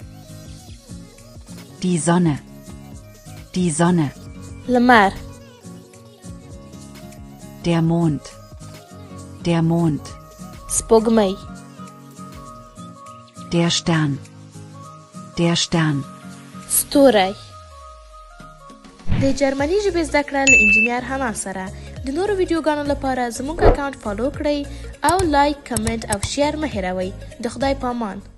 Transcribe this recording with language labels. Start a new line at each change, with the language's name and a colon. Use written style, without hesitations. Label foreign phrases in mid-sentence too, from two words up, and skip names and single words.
German: Die Sonne. Die Sonne.
Pashto: لمر.
German: Der Mond. Der Mond.
Pashto: سپوږمۍ.
German: Der Stern. Der Stern.
Pashto: ستوری. د جرمني ژبې زده کړه له انجینیر حنا سره. د نورو ویډیوګانو لپاره زموږ اکاونټ فالو کړئ او لایک، کمنټ او شیر مه هیروئ. د خدای پامان.